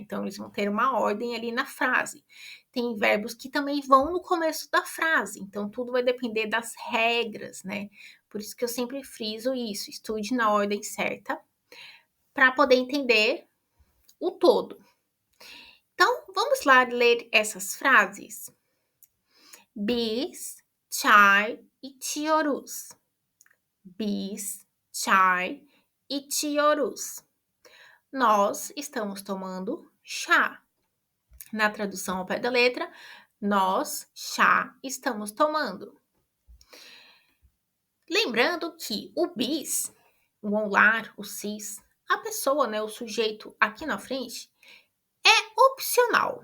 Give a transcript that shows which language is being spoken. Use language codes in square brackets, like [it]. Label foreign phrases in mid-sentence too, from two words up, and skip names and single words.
[pt] Então, eles vão ter uma ordem ali na frase. Tem verbos que também vão no começo da frase, então tudo vai depender das regras, né? Por isso que eu sempre friso isso, estude na ordem certa, para poder entender o todo. Então, vamos lá ler essas frases. [tr] Biz, çay içiyoruz. Biz, çay içiyoruz. [pt] Nós estamos tomando chá. Na tradução ao pé da letra, nós chá estamos tomando. Lembrando que o bis, o onlar, o cis, a pessoa, né, o sujeito aqui na frente, é opcional.